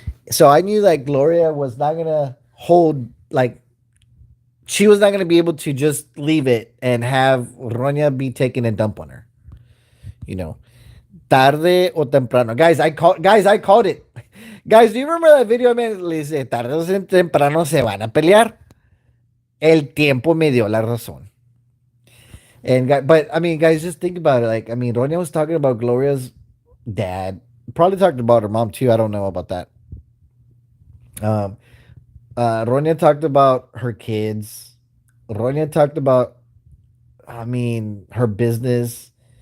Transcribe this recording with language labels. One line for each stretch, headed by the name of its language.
English: So I knew like Gloria was not gonna hold like she was not gonna be able to just leave it and have Ronya be taking a dump on her. You know,
Spanish: tarde o temprano.
English: Guys, I called it. Guys, do you remember that video?
Spanish: Man, le dice, tarde o temprano se van a pelear. El tiempo me dio la razón.
English: But I mean, guys, just think about it. Like, I mean, Ronya was talking about Gloria's dad. Probably talked about her mom too. I don't know about that. Um, Ronya talked about her kids. Ronya talked about, I mean, her business.